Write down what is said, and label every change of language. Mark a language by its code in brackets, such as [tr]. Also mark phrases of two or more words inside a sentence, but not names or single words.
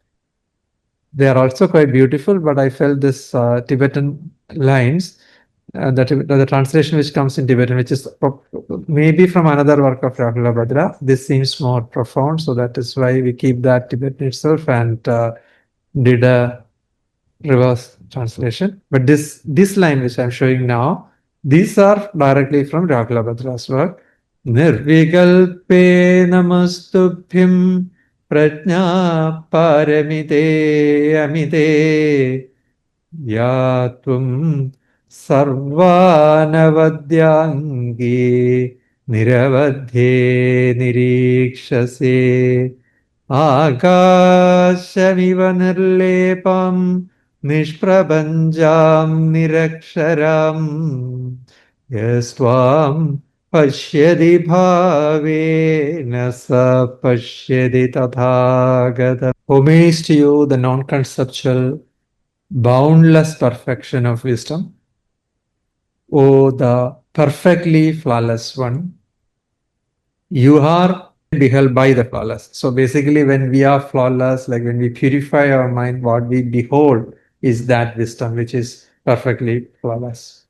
[en] They are also quite beautiful, but I felt this Tibetan lines, the translation which comes in Tibetan, which is maybe from another work of Rahula Bhadra. This seems more profound, so that is why we keep that Tibetan itself and did a reverse translation. But this line which I'm showing now, these are directly from Rahulabhadra's work. [sa] Nirvikalpe namastubhyam prajna paramite amite yatvam sarvanavadyangi niravadhe nirikshase Akashamiva nirlepam nishprabhanjam niraksharam yastvam pashyadi bhavena sa pashyadi tathagata. [en] Homage to you, the non-conceptual, boundless perfection of wisdom. O the perfectly flawless one, you are beheld by the flawless. So basically, when we are flawless, like when we purify our mind, what we behold is that wisdom which is perfectly flawless.